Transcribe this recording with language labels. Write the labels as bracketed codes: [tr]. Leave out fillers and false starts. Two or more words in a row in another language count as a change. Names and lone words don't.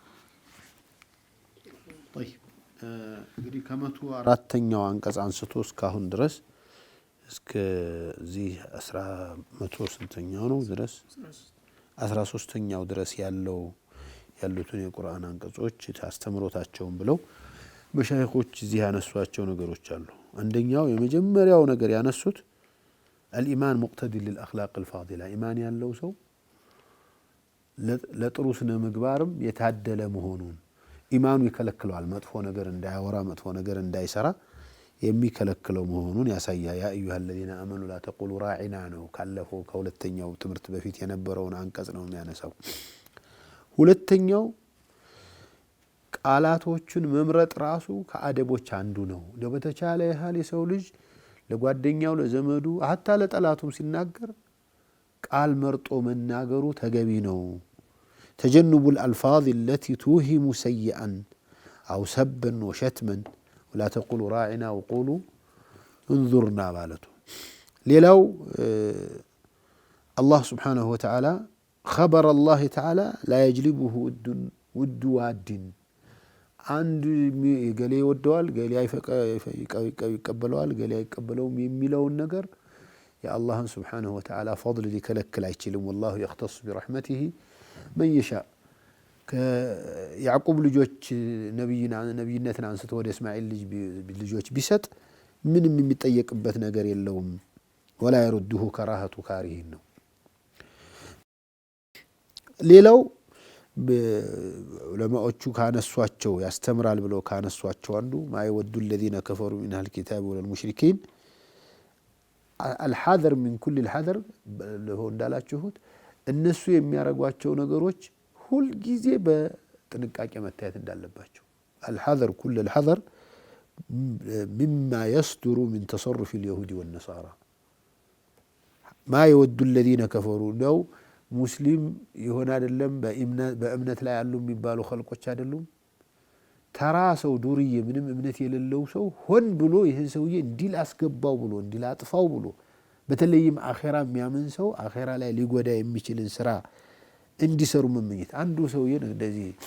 [am] እንግዲህ ከ104ኛው አንቀጽ አንስቶ እስካሁን ድረስ እስከዚህ 100ኛው ነው ድረስ 13ኛው ድረስ ያሉትን የቁርአን አንቀጾች አስተምሮታቸውን ብለው መሻይኾች እዚህ ያነሷቸው ነገሮች አሉ። አንደኛው የመጀመሪያው ነገር ያነሱት [ar] الإيمان مقتضي للأخلاق الفاضلة። [am] إيمان ያለው ሰው ለጥሩ ስነ ምግባርም የታደለ መሆኑን ኢማኑ ይከለክለዋል። መጥፎ ነገር እንዳያወራ መጥፎ ነገር እንዳይሰራ የሚከለክለው መሆኑን ያሳያል። [ar] يا أيها الذين آمنوا لا تقولوا راعنا [am] ነው ካለፈው ከሁለተኛው ትምህርት በፊት የነበረውን አንቀጽ ነው የሚያነሳው። ሁለተኛው ቃላቶችን መምረጥ ራሱ ከአደቦች አንዱ ነው። በተቻለ ያህል የሰው ልጅ ለጓደኛው ለዘመዱ አታ ለጠላቱም ሲናገር ቃል መርጦ መናገሩ ተገቢ ነው። [ar] تجنب الألفاظ التي توهم سيئا أو سبا وشتما ولا تقولوا راعنا وقولوا انظرنا بالته. ليلو الله سبحانه وتعالى خبر الله تعالى لا يجلبه ود واد አንድ [am] ገሌ ይወደዋል ገሌ ይቀበለዋል ገሌ አይቀበለውም የሚለውን ነገር የአላህን [ar] سبحانه وتعالى [am] فضل ሊከለክል አይችልም። [ar] والله يختص برحمته من يشاء። [am] ከያዕቁብ ልጆች ነብይነትን አንስቶ ወደ እስማኤል ልጆች ቢሰጥ ምንም የሚጠየቅበት ነገር የለውም። [ar] ولا يرده كراهة كارهين [am] ነው። ሌላው ዑለማዎቹ ካነሷቸው ያስተምራል ብለው ካነሷቸው አንዱ [ar] ما يود الذين كفروا من أهل الكتاب والمشركين الحذر من كل الحذر هو [am] እንዳላችሁት እነሱ የሚያረጓቸው ነገሮች ሁሉ ጊዜ በጥንቃቄ መታየት እንዳለባቸው [ar] الحذر كل الحذر مما يصدر من تصرف اليهود والنصارى ما يود الذين كفروا [am] ነው ሙስሊም ይሆን አይደለም በእምነት ላይ ያሉ የሚባሉ ኸልቆች አይደሉም። ተራ ሰው ዱርዬ ምንም እምነት የሌለው ሰው ሆን ብሎ ይሄን ሰውዬ እንዲል አስገባው ብሎ እንዲል አጥፋው ብሎ በተለይም አኺራ የሚያምን ሰው አኺራ ላይ ሊጎዳ የሚችልን ስራ እንዲሰሩ መመኘት። አንዱ ሰውዬ እንደዚህ